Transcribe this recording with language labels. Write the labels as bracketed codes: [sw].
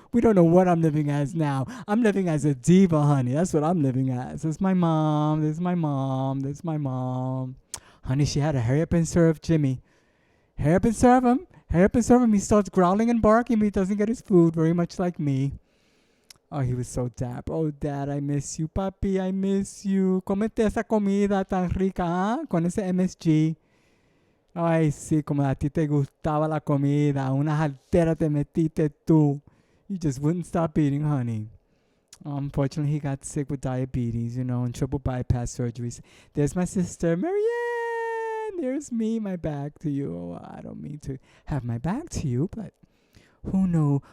[en] We don't know what I'm living as now. I'm living as a diva, honey. That's what I'm living as. There's my mom. There's my mom. There's my mom. Honey, she had to hurry up and serve Jimmy. Hurry up and serve him. Hurry up and serve him. He starts growling and barking, but he doesn't get his food, very much like me. Oh, he was so dap. Oh, Dad, I miss you. Papi, I miss you. [es] Comete esa comida tan rica, ¿ah? Con ese MSG. Ay, sí, como a ti te gustaba la comida. Una altera te metiste tú. [en] You just wouldn't stop eating, honey. Unfortunately, he got sick with diabetes, and triple bypass surgeries. There's my sister, Marianne. There's me, my back to you. Oh, I don't mean to have my back to you, but who knew?